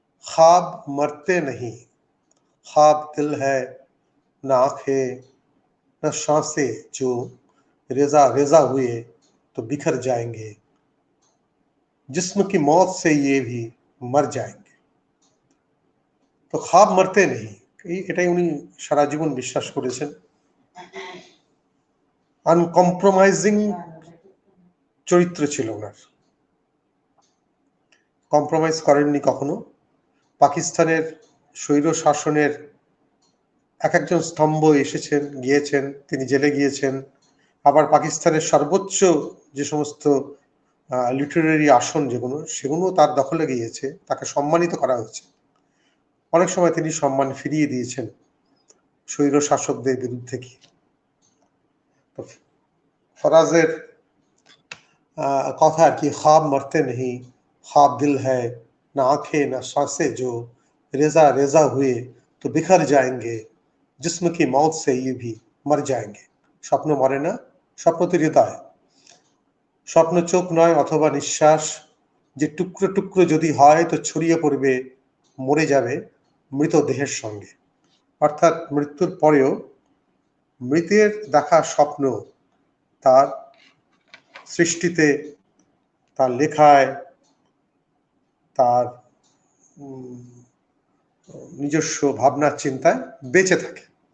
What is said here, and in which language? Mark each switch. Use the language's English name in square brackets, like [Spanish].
[Hindi] ख्वाब मरते नहीं, ख्वाब दिल है न आंखें न सांसें, जो रेजा रेजा हुए तो बिखर जाएंगे, जिस्म की मौत से ये भी मर जाएंगे। [Bangla] তো [Hindi] ख्वाब मरते नहीं, [Bangla] এটাই উনি সারা জীবন বিশ্বাস করেছেন। আনকম্প্রোমাইজিং চরিত্র ছিল ওনার, কম্প্রোমাইজ করেননি কখনো। পাকিস্তানের স্বৈর শাসনের এক একজন স্তম্ভ এসেছেন গিয়েছেন, তিনি জেলে গিয়েছেন। আবার পাকিস্তানের সর্বোচ্চ যে সমস্ত লিটারেরি আসন সেগুলো তার দখলে গিয়েছে, তাকে সম্মানিত করা হয়েছে। অনেক সময় তিনি সম্মান ফিরিয়ে দিয়েছেন স্বৈর শাসকদের বিরুদ্ধে গিয়ে। ফরাজের কথা আর কি, [Hindi] ख्वाब मरते नहीं, ख्वाब दिल है ना आंखें ना सांसें, जो रेजा रेजा हुए तो बिखर जाएंगे, जिस्म की मौत से ये भी मर जाएंगे। [Bangla] স্বপ্ন মরে না, স্বপ্ন তো হৃদয়। স্বপ্ন চোখ নয় অথবা নিঃশ্বাস, যে টুকরো টুকরো যদি হয় তো ছড়িয়ে পড়বে, মরে যাবে মৃতদেহের সঙ্গে। অর্থাৎ মৃত্যুর পরেও মৃতের দেখা স্বপ্ন তার সৃষ্টিতে, তার লেখায়, তার নিজস্ব ভাবনার চিন্তায় বেঁচে থাকে।